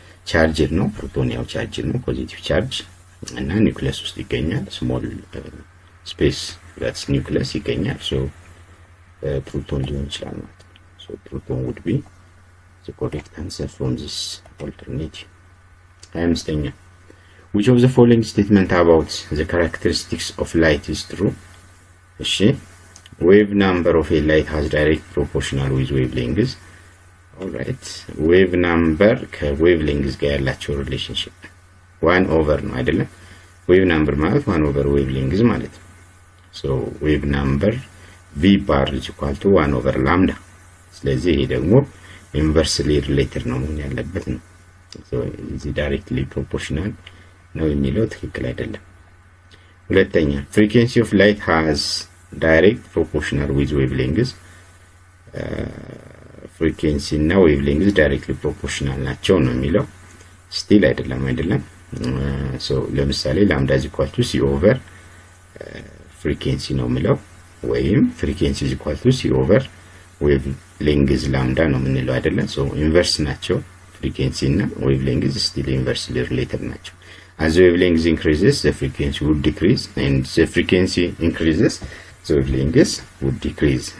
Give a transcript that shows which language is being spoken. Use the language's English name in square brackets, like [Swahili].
[Amharic] ቻርጅድ ነው። ፕሮቶን ያው ቻርጅድ ነው፣ ፖዚቲቭ ቻርጅ እና ኒውክሊየስ ውስጥ ይገኛል። ስሞል ስፔስ ዛትስ ኒውክሊየስ ይገኛል። ሶ ፕሮቶን ሊሆን ይችላል ማለት ነው። ሶ ፕሮቶን [English] would be the correct answer from this alternative. 25ኛ which of the following statement about the characteristics of light is true? እሺ wave number of a light has direct proportional with wavelength. alright, wave number [Amharic] ከዌቭ ሌንግዝ ጋር ያላቸው ሪሌሽንሺፕ 1 over ነው አይደለም? ዌቭ ነምበር ማለት 1 over ዌቭ ሌንግዝ ማለት ነው። ሶ ዌቭ ነምበር [English] v bar is equal to 1 over lambda። [Amharic] ስለዚህ ይሄ ደግሞ ኢንቨርስሊ ሪሌትድ ነው መሆን ያለበት ነው። ሶ እዚህ ዳይሬክትሊ ፕሮፖርሽናል ነው የሚለው ትክክል አይደለም። ሁለተኛ [English] frequency of light has direct proportional with wavelength. frequency እና wavelength directly proportional [Amharic] ናቸው ነው የሚለው [English] still [Amharic] አይደለም። ሶ ለምሳሌ [English] lambda is equal to c over frequency [Amharic] ነው የሚለው ወይም [English] frequency is equal to c over wavelength lambda [Amharic] ነው የምንለው አይደለም። ሶ ኢንቨርስ ናቸው [English] frequency እና wavelength still inversely related ናቸው። as the wavelength increases the frequency would decrease, and the frequency increases the wavelength would decrease.